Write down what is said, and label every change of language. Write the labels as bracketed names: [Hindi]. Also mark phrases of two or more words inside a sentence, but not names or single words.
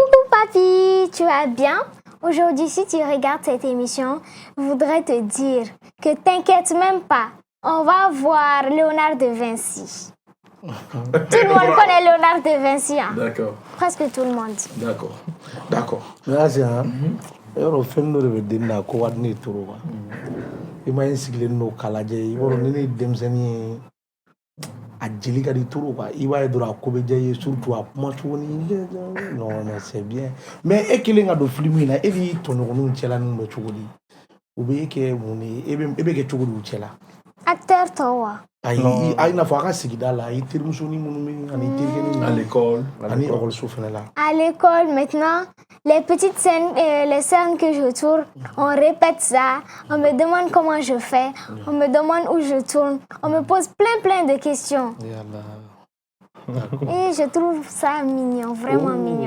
[French] Coucou papi, tu vas bien? Aujourd'hui, si tu regardes cette émission, je voudrais te dire que t'inquiète même pas. On va voir Léonard de Vinci. Tout le monde connaît Léonard de Vinci. Hein? D'accord. Presque tout le monde. D'accord. Merci. [Bambara] Yɔrɔ fɛn dɔ de bɛ den na ko wari ne toro wa I ma sigilen n'o kala lajɛ I b'a dɔn ni ne ye denmisɛnnin ye a jeli ka di toro quoi I b'a ye dɔrɔn a ko bɛ diya I ye surtout a kuma cogo ni [French] non mais c'est bien mais [Bambara] e kelen ka don film in na e ni tɔɲɔgɔnninw cɛla ninnu bɛ cogo di u bɛ e kɛ mun ye e bɛ kɛ cogo di u cɛla [French] Acteur toi. [Bambara] Ayi n'a fɔ a ka sigida la i terimuso ni minnu bɛ ani terikɛ ni [French] À l'école. [Bambara] ani ekɔliso fana la. [French] À l'école, maintenant, les petites scènes, les scènes que je tourne, on répète ça. On me demande comment je fais. On me demande où je tourne. On me pose plein de questions. Et je trouve ça mignon, vraiment mignon.